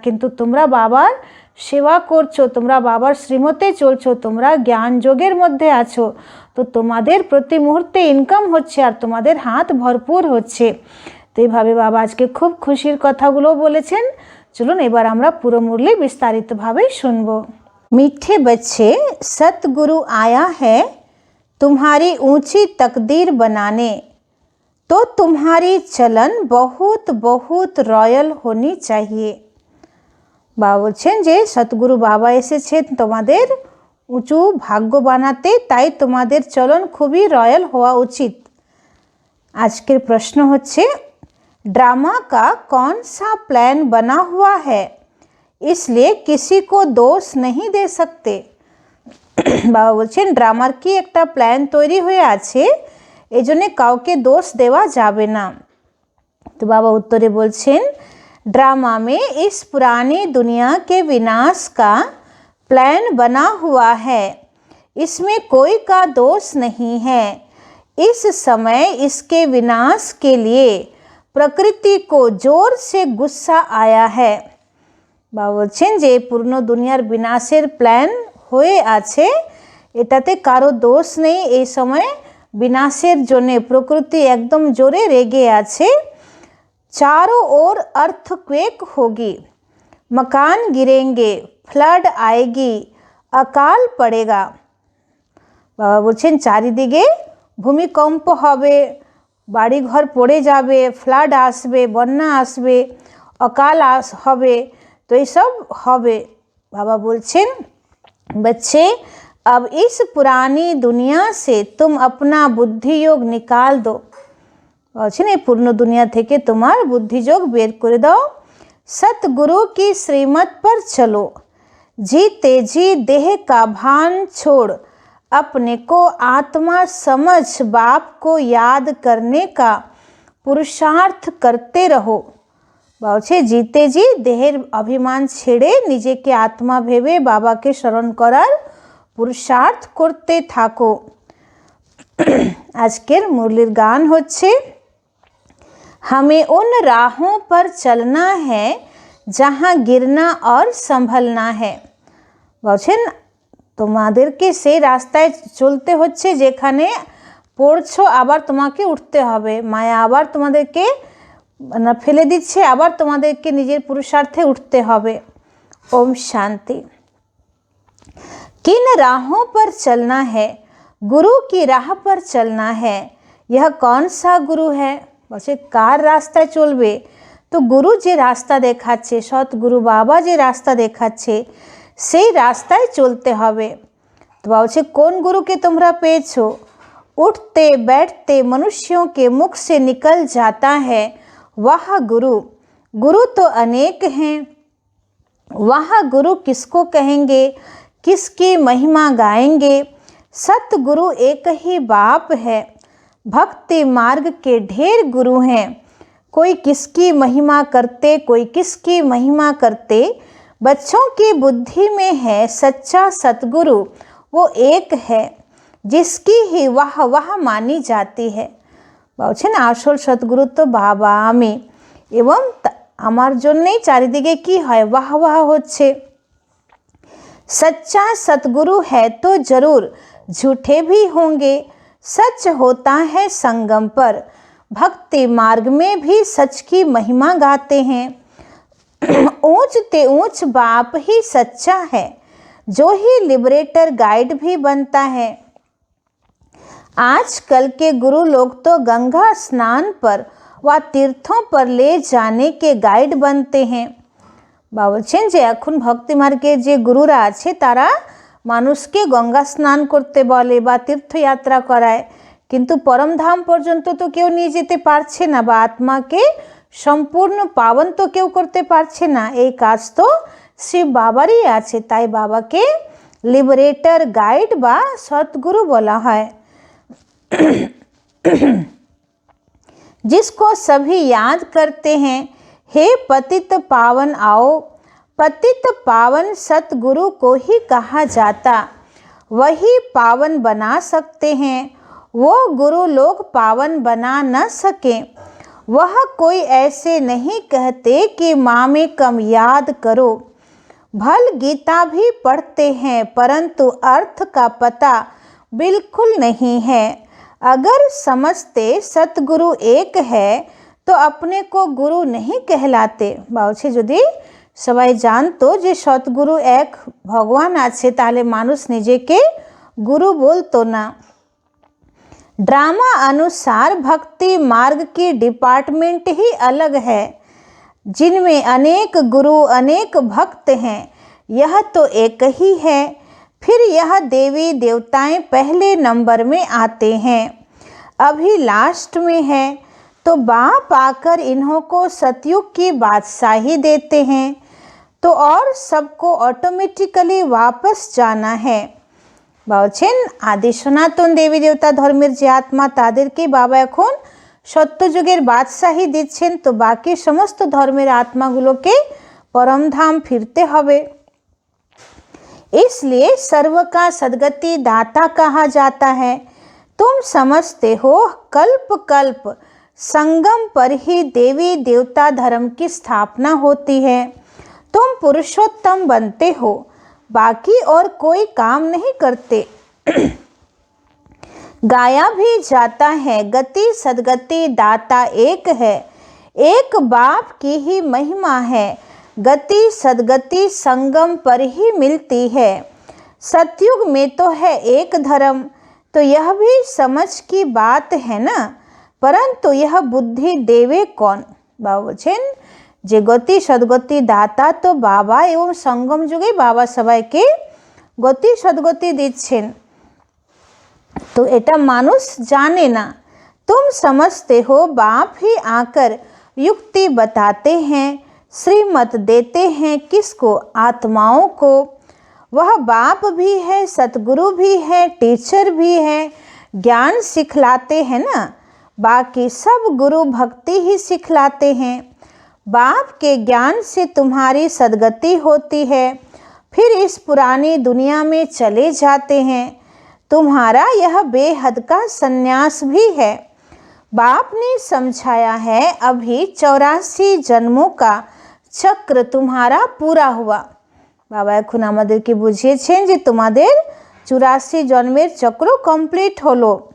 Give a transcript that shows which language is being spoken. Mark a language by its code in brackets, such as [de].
[bn] কিন্তু তোমরা বাবার সেবা করছো, তোমরা বাবার শ্রীমতে চলছো, তোমরা জ্ঞান যোগের মধ্যে আছো, তো তোমাদের প্রতি মুহূর্তে ইনকাম হচ্ছে আর তোমাদের হাত ভরপুর হচ্ছে। তো এইভাবে বাবা আজকে খুব খুশির কথাগুলো বলেছেন। চলুন এবার আমরা পুরো মুরলি বিস্তারিতভাবে শুনব। [hi] मीठे बच्चे, सतगुरु आया है तुम्हारी ऊंची तकदीर बनाने, तो तुम्हारी चलन बहुत बहुत रॉयल होनी चाहिए। [bn] বাবা বলছেন যে সতগুরু বাবা এসেছেন তোমাদের উঁচু ভাগ্য বানাতে, তাই তোমাদের চলন খুবই রয়্যাল হওয়া উচিত। আজকের প্রশ্ন হচ্ছে [hi] ड्रामा का कौन सा प्लान बना हुआ है, इसलिए किसी को दोष नहीं दे सकते। [bn] বাবা বলছেন ড্রামার কি একটা প্ল্যান তৈরি হয়ে আছে, এই জন্যে কাউকে দোষ দেওয়া যাবে না। তো বাবা উত্তরে বলছেন [hi] ड्रामा में इस पुरानी दुनिया के विनाश का प्लान बना हुआ है, इसमें कोई का दोष नहीं है। इस समय इसके विनाश के लिए प्रकृति को जोर से गुस्सा आया है। [bn] বাবা বলছেন যে পূর্ণ দুনিয়ার বিনাশের প্ল্যান হয়ে আছে, এটাতে কারো দোষ নেই। এই সময় বিনাশের জন্যে প্রকৃতি একদম জোরে রেগে আছে। [hi] चारों ओर अर्थक्वेक होगी, मकान गिरेंगे, फ्लड आएगी, अकाल पड़ेगा। [bn] বাবা বলছেন চারিদিকে ভূমিকম্প হবে, বাড়িঘর পড়ে যাবে, ফ্লাড আসবে, বন্যা আসবে, অকাল হবে, তো এইসব হবে। বাবা বলছেন [hi] बच्चे अब इस पुरानी दुनिया से तुम अपना बुद्धि योग निकाल दो। [bn] বলছেন এই পূর্ণ দুনিয়া থেকে তোমার বুদ্ধিযোগ বের করে দাও। [hi] सतगुरु की श्रीमत पर चलो, जी तेजी देह का भान छोड़ अपने को आत्मा समझ बाप को याद करने का पुरुषार्थ करते रहो। [bn] বলছে জিতে জি দেহের অভিমান ছেড়ে নিজেকে আত্মা ভেবে বাবাকে স্মরণ করার পুরুষার্থ করতে থাকো। আজকের মুরলির গান হচ্ছে [hi] हमें उन राहों पर चलना है जहाँ गिरना और संभलना है। [bn] বলছেন তোমাদেরকে সেই রাস্তায় চলতে হচ্ছে যেখানে পড়ছো আবার তোমাকে উঠতে হবে, মায়া আবার তোমাদেরকে ফেলে দিচ্ছে, আবার তোমাদেরকে নিজের পুরুষার্থে উঠতে হবে। [hi] ओम शांति। किन राहों पर चलना है? गुरु की राह पर चलना है। यह कौन सा गुरु है? [bn] বলছে কার রাস্তায় চলবে? তো গুরু যে রাস্তা দেখাচ্ছে, সৎগুরু বাবা যে রাস্তা দেখাচ্ছে সেই রাস্তায় চলতে হবে। তো বলছে কোন গুরুকে তোমরা পেয়েছো? [hi] उठते बैठते मनुष्यों के मुख से निकल जाता है वह गुरु। गुरु तो अनेक हैं, वह गुरु किसको कहेंगे, किसकी महिमा गाएंगे? सतगुरु एक ही बाप है, भक्ति मार्ग के ढेर गुरु हैं। कोई किसकी महिमा करते, कोई किसकी महिमा करते। बच्चों की बुद्धि में है सच्चा सतगुरु, वो एक है जिसकी ही वाह वाह मानी जाती है। [bn] বলছেন আসল সতগুরু তো বাবা আমি, এবং আমার জন্যই চারিদিকে কি হয় [hi] वाह वाह [bn] হচ্ছে। [hi] सच्चा सतगुरु है तो जरूर झूठे भी होंगे, सच होता है संगम पर। भक्ति मार्ग में भी सच की महिमा गाते हैं। ऊंच ते ऊंच बाप ही सच्चा है, जो ही लिबरेटर गाइड भी बनता है। आजकल के गुरु लोग तो गंगा स्नान पर व तीर्थों पर ले जाने के गाइड बनते हैं। [bn] বলছেন যে এখন ভক্তি মার্গের যে গুরুরা আছে তারা মানুষকে গঙ্গা স্নান করতে বলে বা তীর্থযাত্রা করায়, কিন্তু পরমধাম পর্যন্ত তো কেউ নিয়ে যেতে পারছে না, বা আত্মাকে সম্পূর্ণ পাবন তো কেউ করতে পারছে না। এই কাজ তো শিব বাবারই আছে, তাই বাবাকে লিবারেটর গাইড বা সৎগুরু বলা হয়। [hi] जिसको सभी याद करते हैं, हे पतित पावन आओ। पतित पावन सतगुरु को ही कहा जाता, वही पावन बना सकते हैं। वो गुरु लोग पावन बना न सके। वह कोई ऐसे नहीं कहते कि माँ में कम याद करो। भल गीता भी पढ़ते हैं परंतु अर्थ का पता बिल्कुल नहीं है। अगर समझते सतगुरु एक है तो अपने को गुरु नहीं कहलाते। [bn] বলছে যদি সবাই জানতো যে সতগুরু এক ভগবান আছে তাহলে মানুষ নিজেকে गुरु बोलतो ना। [hi] ड्रामा अनुसार भक्ति मार्ग की डिपार्टमेंट ही अलग है, जिनमें अनेक गुरु अनेक भक्त हैं। यह तो एक ही है। फिर यह देवी देवताएं पहले नंबर में आते हैं, अभी लास्ट में है। तो बाप आकर इन्हों को सतयुग की बादशाही देते हैं, तो और सबको ऑटोमेटिकली वापस जाना है। [bn] বলছেন আদি সনাতন দেবী দেবতা ধর্মের যে আত্মা তাদেরকে বাবা এখন সত্যযুগের বাদশাহী দিচ্ছেন, তো বাকি সমস্ত ধর্মের আত্মাগুলোকে পরমধাম ফিরতে হবে। [hi] इसलिए सर्व का सद्गति दाता कहा जाता है। तुम समझते हो कल्प कल्प संगम पर ही देवी देवता धर्म की स्थापना होती है। तुम पुरुषोत्तम बनते हो, बाकी और कोई काम नहीं करते। गाया भी जाता है गति सद्गति दाता एक है, एक बाप की ही महिमा है। गति सद्गति संगम पर ही मिलती है। सतयुग में तो है एक धर्म, तो यह भी समझ की बात है ना, परंतु यह बुद्धि देवे कौन। [bn] বলছেন যে গতি সদ্গতি দাতা তো বাবা, এবং সঙ্গম যুগে বাবা সবাইকে গতি সদ্গতি দিচ্ছেন, তো এটা মানুষ জানে না। [hi] तुम समझते हो बाप ही आकर युक्ति बताते हैं, श्रीमत देते हैं किसको, आत्माओं को। वह बाप भी है, सतगुरु भी है, टीचर भी है, ज्ञान सिखलाते हैं ना। बाकी सब गुरु भक्ति ही सिखलाते हैं। बाप के ज्ञान से तुम्हारी सद्गति होती है, फिर इस पुरानी दुनिया में चले जाते हैं। तुम्हारा यह बेहद का संन्यास भी है। बाप ने समझाया है, अभी 84 जन्मों का चक्र तुम्हारा पूरा हुआ। [bn] बाबा এখন আমাদেরকে বুঝিয়েছেন যে তোমাদের 84 জন্মের চক্র কমপ্লিট হলো।